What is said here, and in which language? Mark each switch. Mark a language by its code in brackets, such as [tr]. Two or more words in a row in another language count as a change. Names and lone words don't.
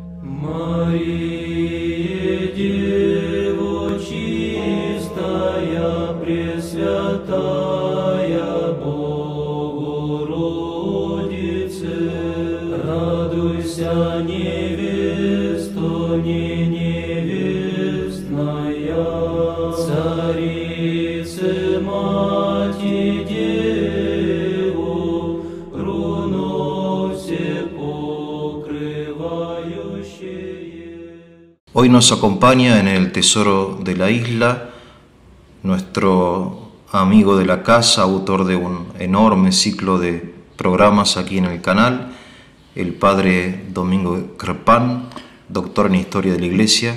[cu] Мария, Дева чистая, Пресвятая Богородице, радуйся, невесто не невестная, Царице Мати Деву, руно все покрывающее. [es] Hoy nos acompaña en el Tesoro de la Isla nuestro amigo de la casa, autor de un enorme ciclo de programas aquí en el canal, el Padre Domingo Crepán, doctor en Historia de la Iglesia.